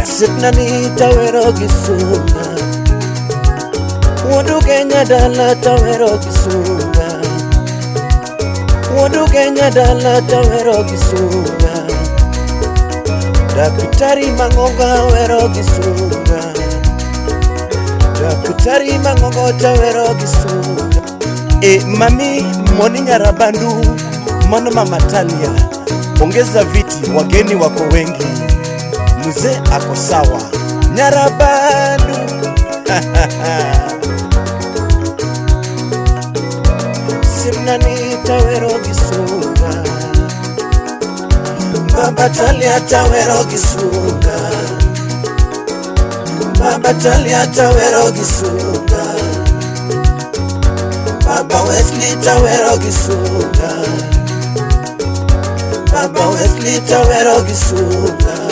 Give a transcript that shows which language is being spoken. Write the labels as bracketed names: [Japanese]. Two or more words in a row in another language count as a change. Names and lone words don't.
[Luo (Kenya and Tanzania)] sipna ni tawero gi sunga. Wuod Ugenya dala tawero gi sunga, wuod Ugenya dala tawero gi sunga. Daktari Mangonga wero gi sunga, Daktari Mangonga tawero gi sunga. [Swahili] Mami Moni Nyarabandu, Mano Mama Talia, ongeza viti, wageni wako wengi, mzee ako sawa. [Luo (Kenya and Tanzania)] Nyarabandu Simna ni tawero gi sunga, Baba Talia tawero gi sunga, Baba Talia tawero gi sunga, Baba Wesley tawero gi sunga, Baba Wesley tawero gi sunga.